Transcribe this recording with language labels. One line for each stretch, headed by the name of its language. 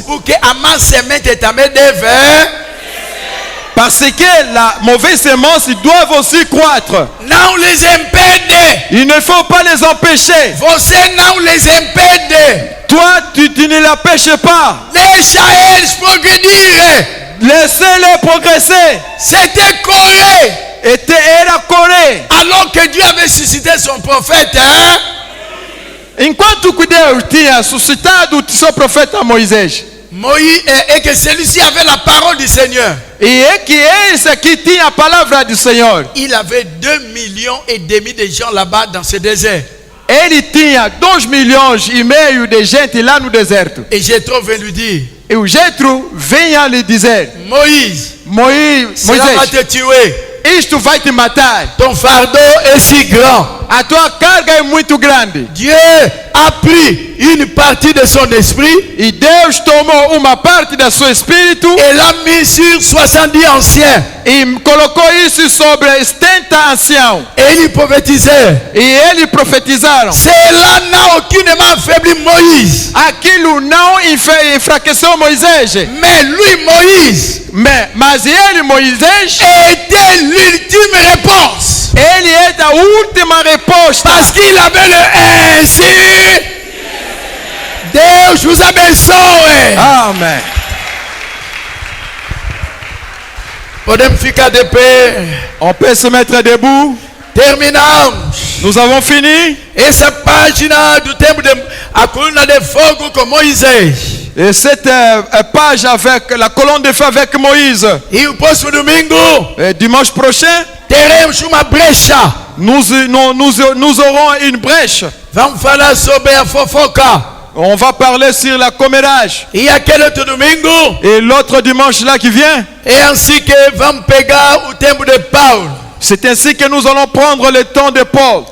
French: Pour que
Portuguese: a má semente também deve.
French: Parce que la mauvaise semence doit aussi croître.
Portuguese: Não
French: les
Portuguese: impede.
French: Il ne faut pas les empêcher.
Portuguese: Você não
French: les
Portuguese: impede.
French: Toi, tu ne l'empêches pas.
Portuguese: Deixa eles progredirem.
French: Laissez-les progresser. C'était Corée.
Portuguese: Era Corée.
French: Alors que Dieu avait suscité son prophète,
Portuguese: Enquanto que Deus tinha suscitado o seu profeta Moisés.
French: Moïse, et que celui-ci avait la parole du Seigneur.
Portuguese: E que esse aqui tinha a palavra do Senhor.
French: Il avait 2,5 millions de gens là-bas dans ce désert.
Portuguese: Ele tinha 2,5 milhões de gente lá no deserto.
French: Et Jéthro veut lui dire,
Portuguese: E o Jetro vem a lhe dizer:
French: Moïse, cela va
Portuguese: Moisés,
French: te tuer.
Portuguese: isto vai te matar.
French: Ton fardeau est si grand.
Portuguese: A tua carga é muito grande.
French: Dieu a pris une partie de son esprit
Portuguese: E Deus tomou uma parte do seu espírito
French: et l'a mis sur 70 anciens.
Portuguese: e colocou isso sobre 70 anciãos.
French: Et il prophétisait.
Portuguese: E eles profetizaram.
French: Cela n'a aucunement affaibli Moïse.
Portuguese: Aquilo não enfraqueceu Moisés.
French: Mais lui, Moïse,
Portuguese: Mas ele, Moisés,
French: était l'ultime réponse.
Portuguese: ele é a última resposta.
French: Parce qu'il avait le ainsi.
Portuguese: Deus
French: vous
Portuguese: abençoe. Amém. Podemos ficar de pé.
French: On peut se mettre debout.
Portuguese: Terminamos.
French: Nous avons fini.
Portuguese: Essa página do tempo de a coluna de fogo com Moisés.
French: Et cette page avec la colonne de feu avec Moïse.
Portuguese: E o próximo domingo
French: Et dimanche prochain,
Portuguese: teremos uma brecha.
French: nous aurons une brèche.
Portuguese: Vamos falar sobre a fofoca.
French: On va parler sur la commérage.
Portuguese: E aquele outro domingo
French: Et l'autre dimanche là qui vient,
Portuguese: é assim que vamos pegar o tempo de Paulo.
French: c'est ainsi que nous allons prendre le temps de Paul.